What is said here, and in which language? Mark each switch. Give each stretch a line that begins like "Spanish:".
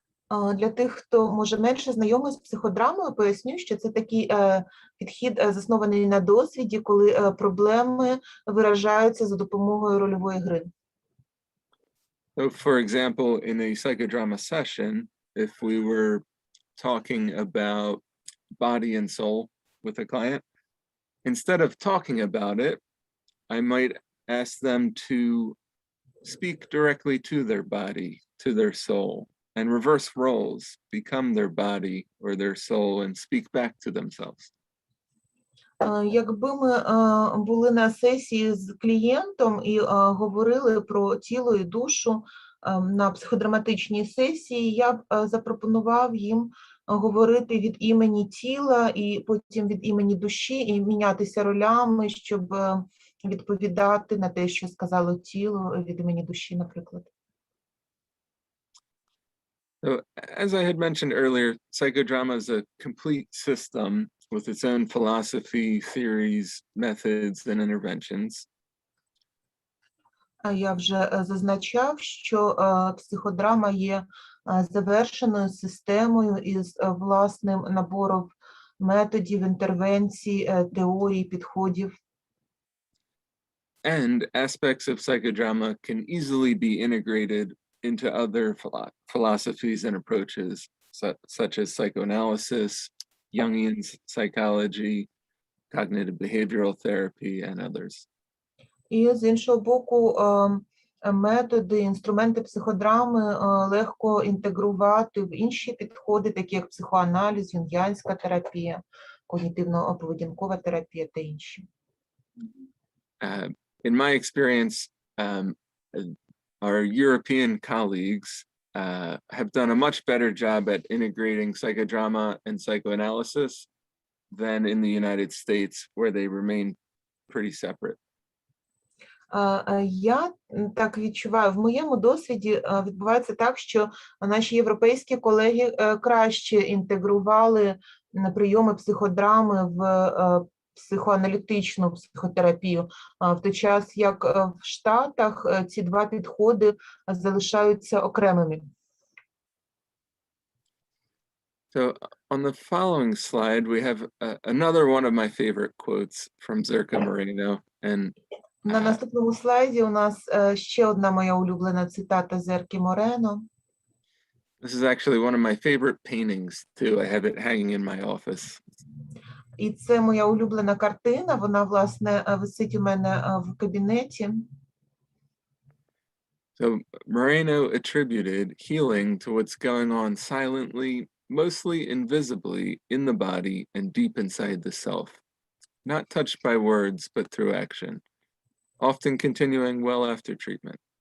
Ukrainian: Для тих, хто, може, менше знайомий з психодрамою, поясню, що це такий підхід, заснований на досвіді, коли проблеми виражаються за допомогою рольової гри.
English: So, for example, in a psychodrama session, if we were talking about body and soul with a client, instead of talking about it, I might ask them to speak directly to their body, to their soul, and reverse roles, become their body or their soul and speak back to themselves.
Ukrainian: Якби ми були на сесії з клієнтом і говорили про тіло і душу на психодраматичній сесії, я б запропонував їм говорити від імені тіла і потім від імені душі і мінятися ролями, щоб відповідати на те, що сказало тіло від імені душі, наприклад.
English: So, as I had mentioned earlier, psychodrama is a complete system with its own philosophy, theories, methods, and interventions.
Ukrainian: Я вже зазначав, що психодрама є завершеною системою із власним набором методів, інтервенцій, теорій, підходів.
English: And aspects of psychodrama can easily be integrated into other philosophies and approaches, such as psychoanalysis, Jungian psychology, cognitive behavioral therapy, and others.
Ukrainian: І з іншого боку, методи, інструменти психодрами легко інтегрувати в інші підходи, такі як психоаналіз, юнгіанська терапія, когнітивно-поведінкова терапія та інші.
English: In my experience, our European colleagues have done a much better job at integrating psychodrama and psychoanalysis than in the United States, where they remain pretty separate.
Ukrainian: Я так відчуваю, в моєму досвіді відбувається так, що наші європейські колеги краще інтегрували прийоми психодрами в психоаналітичну психотерапію, в той час як в Штатах ці два підходи залишаються окремими.
English: So on the following slide, we have another one of my favorite quotes from Zerka Moreno. And
Ukrainian: На наступному слайді у нас ще одна моя улюблена цитата Зерки Морено.
English: this is actually one of my favorite paintings too. I have it hanging in my office.
Ukrainian: І це моя улюблена картина, вона, власне, висить у мене в кабінеті.
English: So Moreno attributed healing to what's going on silently, mostly invisibly in the body and deep inside the self, not touched by words, but through action, often continuing well after treatment.